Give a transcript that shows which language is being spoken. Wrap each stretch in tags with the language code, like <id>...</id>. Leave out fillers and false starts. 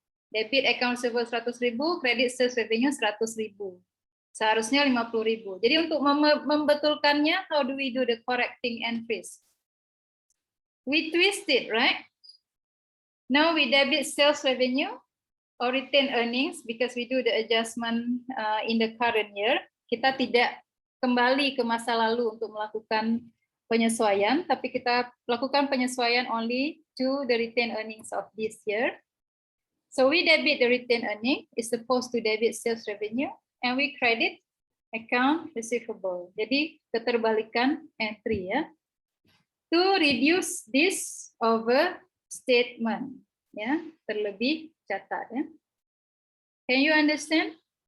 <en>Debit account receivable 100.000, credit sales revenue 100.000.</en> <id>Seharusnya 50.000. Jadi untuk membetulkannya,</id> <en>how do we do the correcting entries? We twist it, right? Now we debit sales revenue or retained earnings because we do the adjustment in the current year.</en> <id>Kita tidak kembali ke masa lalu untuk melakukan penyesuaian, tapi kita lakukan penyesuaian</id> <en>only to the retained earnings of this year. So we debit the retained earning, is supposed to debit sales revenue, and we credit account receivable.</en> <id>Jadi keterbalikan entry ya.</id> <en>To reduce this overstatement ya,</en> <id>terlebih catat ya.</id> <en>Can you understand?</en>